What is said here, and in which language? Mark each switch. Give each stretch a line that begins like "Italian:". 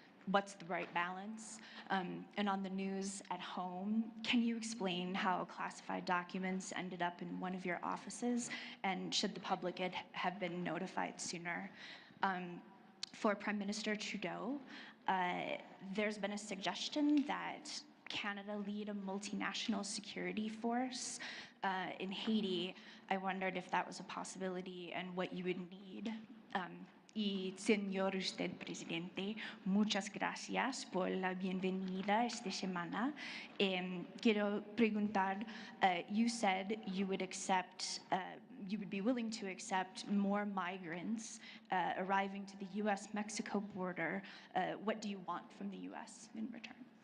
English: What's the right balance? And on the news at home, can you explain how classified documents ended up in one of your offices, and should the public have been notified sooner? For Prime Minister Trudeau, there's been a suggestion that Canada lead a multinational security force in Haiti. I wondered if that was a possibility and what you would need.
Spanish: Y señor usted presidente, muchas gracias por la bienvenida esta semana. Quiero preguntar,
English: you said you would accept, you would be willing to accept more migrants arriving to the U.S.-Mexico border. What do you want from the U.S. in return?